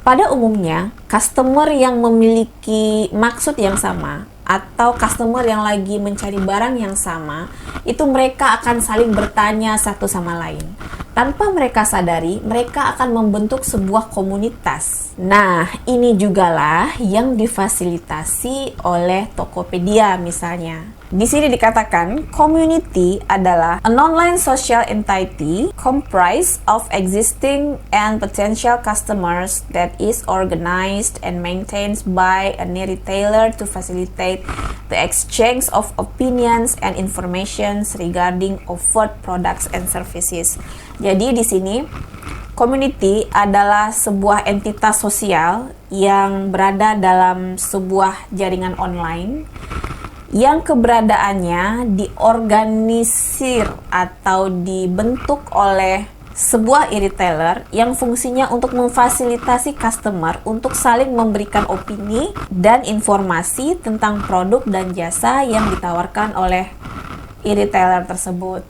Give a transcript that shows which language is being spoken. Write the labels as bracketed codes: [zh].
[id] Pada umumnya, customer yang memiliki maksud yang sama atau customer yang lagi mencari barang yang sama, itu mereka akan saling bertanya satu sama lain. Tanpa mereka sadari, mereka akan membentuk sebuah komunitas. Nah, ini jugalah yang difasilitasi oleh Tokopedia misalnya. Di sini dikatakan, community adalah [en] an online social entity comprised of existing and potential customers that is organized and maintained by a retailer to facilitate the exchange of opinions and information regarding offered products and services. [id] Jadi di sini community adalah sebuah entitas sosial yang berada dalam sebuah jaringan online yang keberadaannya diorganisir atau dibentuk oleh sebuah e-retailer yang fungsinya untuk memfasilitasi customer untuk saling memberikan opini dan informasi tentang produk dan jasa yang ditawarkan oleh e-retailer tersebut.